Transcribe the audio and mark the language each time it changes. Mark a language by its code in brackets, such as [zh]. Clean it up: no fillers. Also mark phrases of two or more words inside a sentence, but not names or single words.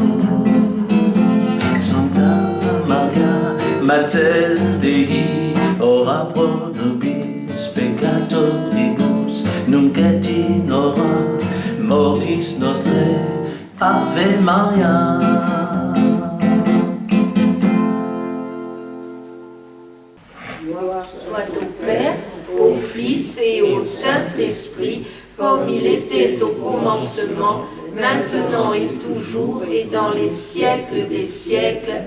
[la] Santa Maria, Mater Dei, ora pro nobis peccatoribus, nunc et in hora mortis nostrae. Ave Maria. [fr] Gloire soit au Père, au Fils et au Saint-Esprit, comme il était au commencement, maintenant et toujours, et dans les siècles des siècles.